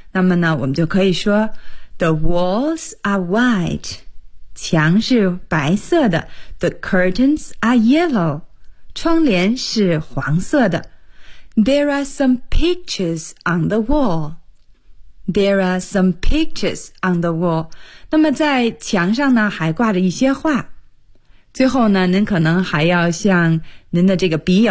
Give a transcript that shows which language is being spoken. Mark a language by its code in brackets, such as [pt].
[zh] 那么呢，我们就可以说 [en] The walls are white. [zh] 墙是白色的。 [en] The curtains are yellow. [zh] 窗帘是黄色的。 [en] There are some pictures on the wall. There are some pictures on the wall. [zh] 那么在墙上呢还挂着一些画。最后呢您可能还要向您的这个笔友